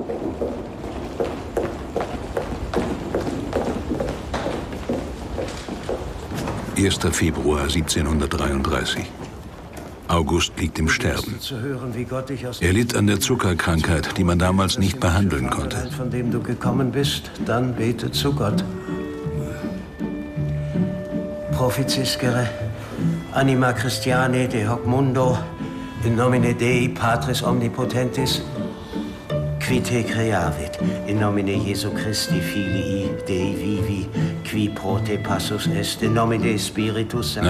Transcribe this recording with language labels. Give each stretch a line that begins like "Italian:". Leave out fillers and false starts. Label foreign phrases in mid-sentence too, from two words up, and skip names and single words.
German: »1. Februar 1733. August liegt im Sterben. Er litt an der Zuckerkrankheit, die man damals nicht behandeln konnte. Von dem du gekommen bist, dann bete zu Gott.
Latin: Proficiscere, anima Christiane de hoc mundo, in nomine Dei Patris omnipotentis, qui te creavit, in nomine Jesu Christi Filii Dei vivi, qui pro te passus est, in nomine Spiritus Sancti.